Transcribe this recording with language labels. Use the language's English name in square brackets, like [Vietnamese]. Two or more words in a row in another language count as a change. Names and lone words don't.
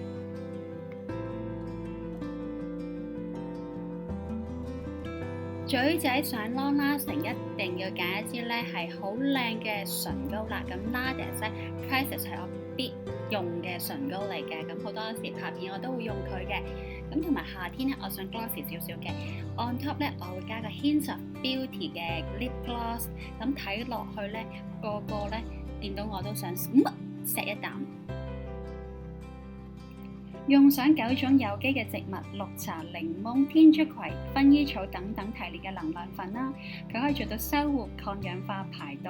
[Cantonese] 嘴仔想 [English] long lasting [Cantonese] 一定要揀一支咧係好靚嘅唇膏啦。咁 Nardus 咧 Princess 係我必用嘅唇膏嚟嘅，咁好多時拍片我都會用佢嘅。咁同埋夏天咧，我想 glossy 少少嘅 [English] on top [Cantonese] 咧，我會加個 [English] hint of beauty [Cantonese] 嘅 [English] lip gloss， [Cantonese] 咁睇落去咧，個個咧見到我都想錫一啖。用上9種有機嘅植物，綠茶、檸檬、天竺葵、薰衣草等等提煉嘅能量粉啦，佢可以做到修護、抗氧化、排毒。